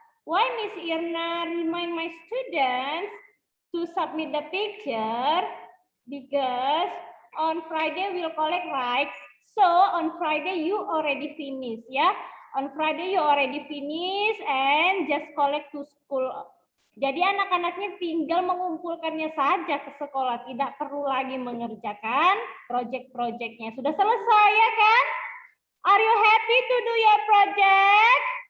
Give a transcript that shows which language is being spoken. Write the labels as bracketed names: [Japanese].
[English] Why Miss Irna remind my students to submit the picture? Because on Friday we'll collect, right? So on Friday you already finish ya. On Friday you already finish and just collect to school. [Indonesian] Jadi anak-anaknya tinggal mengumpulkannya saja ke sekolah, tidak perlu lagi mengerjakan project-projectnya. Sudah selesai ya kan? [English] Are you happy to do your project?